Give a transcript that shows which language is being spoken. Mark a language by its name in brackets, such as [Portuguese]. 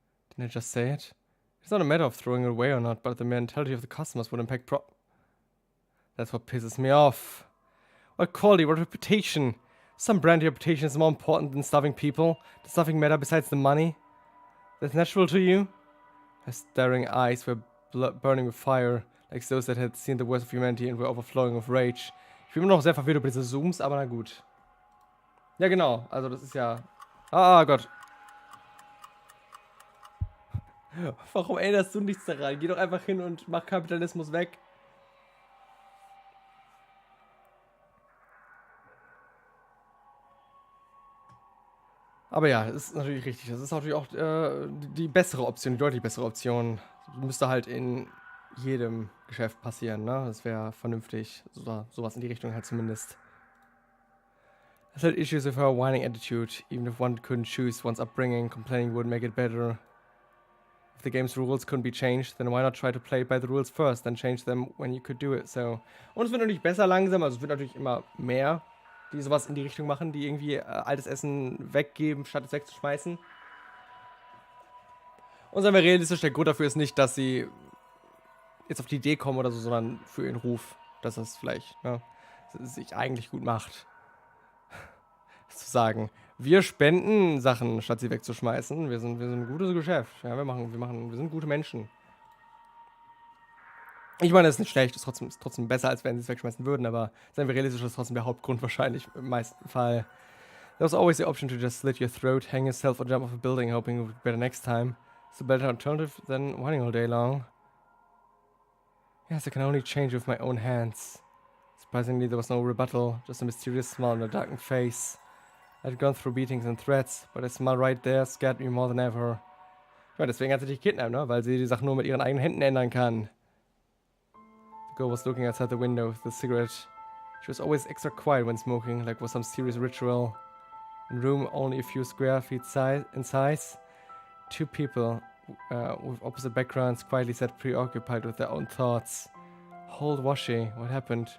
[English] Didn't I just say it? It's not a matter of throwing it away or not, but the mentality of the customers would impact That's what pisses me off. What quality, what reputation? Some brand reputation is more important than starving people. Does nothing matter besides the money? That's natural to you? Her staring eyes were burning with fire, like those that had seen the worst of humanity and were overflowing with rage. [German] Ich bin immer noch sehr verwirrt über diese Zooms, aber na gut. Ja, genau. Also das ist ja... Ah, Gott. Warum erinnerst du nichts daran? Geh doch einfach hin und mach Kapitalismus weg. Aber ja, das ist natürlich richtig. Das ist natürlich auch die bessere Option, die deutlich bessere Option. Müsste halt in jedem Geschäft passieren, ne? Das wäre vernünftig. Sowas in die Richtung halt zumindest. [English] I had issues with her whining attitude. Even if one couldn't choose one's upbringing, complaining wouldn't make it better. If the game's rules couldn't be changed, then why not try to play by the rules first, then change them when you could do it, so. [German] Und es wird natürlich besser langsam, also es wird natürlich immer mehr, die sowas in die Richtung machen, die irgendwie altes Essen weggeben, statt es wegzuschmeißen. Und seien wir realistisch, der Grund dafür ist nicht, dass sie jetzt auf die Idee kommen oder so, sondern für ihren Ruf, dass das vielleicht, ne, sich eigentlich gut macht. Zu sagen, wir spenden Sachen, statt sie wegzuschmeißen. Wir sind ein gutes Geschäft. Ja, wir sind gute Menschen. Ich meine, das ist nicht schlecht, ist trotzdem besser, als wenn sie es wegschmeißen würden, aber seien wir realistisch, das ist trotzdem der Hauptgrund wahrscheinlich im meisten Fall. [English] There was always the option to just slit your throat, hang yourself or jump off a building, hoping it would be better next time. It's a better alternative than whining all day long. Yes, I can only change with my own hands. Surprisingly, there was no rebuttal, just a mysterious smile on a darkened face. I'd gone through beatings and threats, but a smile right there scared me more than ever. [German] Ja, deswegen hat sie dich kidnappt, ne? Weil sie die Sachen nur mit ihren eigenen Händen ändern kann. [English] The girl was looking outside the window with the cigarette. She was always extra quiet when smoking, like it was some serious ritual. In a room only a few square feet in size, two people with opposite backgrounds quietly sat preoccupied with their own thoughts. How old was she? What happened?